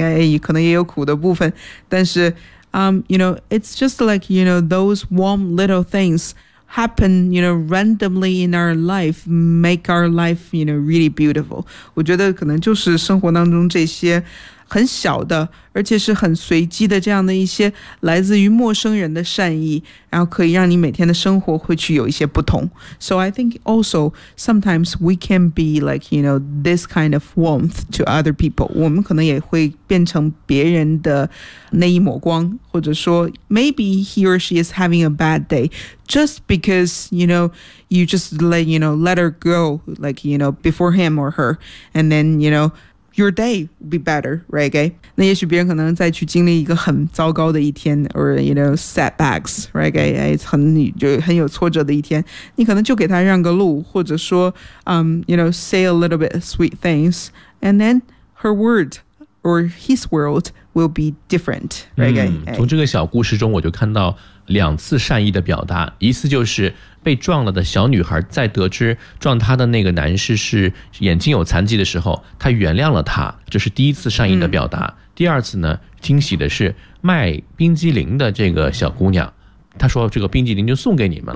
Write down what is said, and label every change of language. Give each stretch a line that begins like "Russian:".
Chinese: 哎，可能也有苦的部分，但是
English: you know, it's just like, you know, those warm little things happen, you know, randomly in our life, make our life, you know, really beautiful.
Chinese: 我觉得可能就是生活当中这些很小的，而且是很随机的这样的一些来自于陌生人的善意，然后可以让你每天的生活会去有一些不同。
English: So I think also sometimes we can be like you know this kind of warmth to other people.
Chinese: 我们可能也会变成别人的那一抹光，或者说
English: maybe he or she is having a bad day just because you know you just let you know let her go like you know before him or her and then you knowYour day will be better, right? Okay?
Chinese: 那也许别人可能再去经历一个很糟糕的一天
English: or, you know, setbacks, right? Okay?
Chinese: 哎，很有挫折的一天。你可能就给他让个路，或者说
English: you know, say a little bit sweet things, and then her word or his world will be different, right? Okay?
Chinese: 从这个小故事中我就看到两次善意的表达，一次就是被撞了的小女孩在得知撞她的那个男士是眼睛有残疾的时候，她原谅了他，这是第一次善意的表达。第二次呢，惊喜的是卖冰激凌的这个小姑娘，她说这个冰激凌就送给你们了。